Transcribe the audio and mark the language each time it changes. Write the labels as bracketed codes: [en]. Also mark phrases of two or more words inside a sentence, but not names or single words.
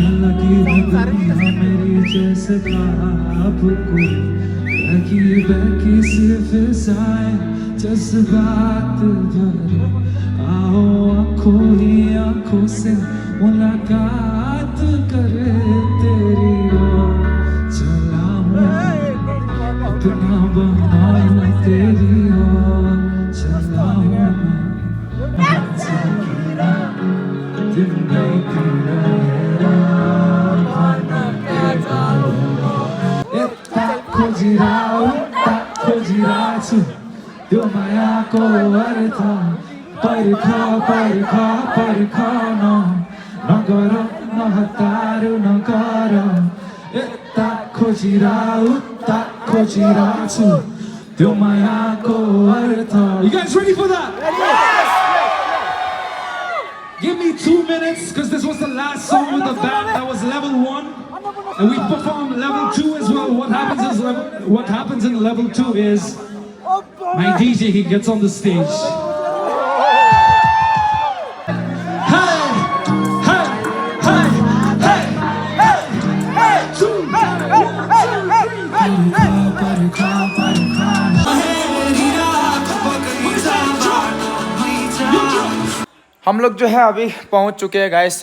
[hi] लगी दुनिया मेरी जैसे ख्वाब कोई, बहकी बहकी से फिजाएं जज्बात भर, आओ आँखों ही आँखों से मुलाकात करे, तेरी ओर चला हूँ अपना बहाना, तेरी ओर चला हूँ दिन नहीं पीना [ne] खोजिराछु त्यो मायाको अर्थ पर्ख नगर नहतारु नगर, यता खोजिराछु त्यो मायाको अर्थ। [en] You guys ready for that? Yes! Give me 2 minutes because this was the last song with the band. That was level 1. And we perform level 2 as well. What happens in level 2 is my DJ, he gets on the stage. Hey, hey, hey, hey, hey, hey, 2, 1, 2, 3, [hi] हम लोग जो है अभी पहुंच चुके हैं गाइस।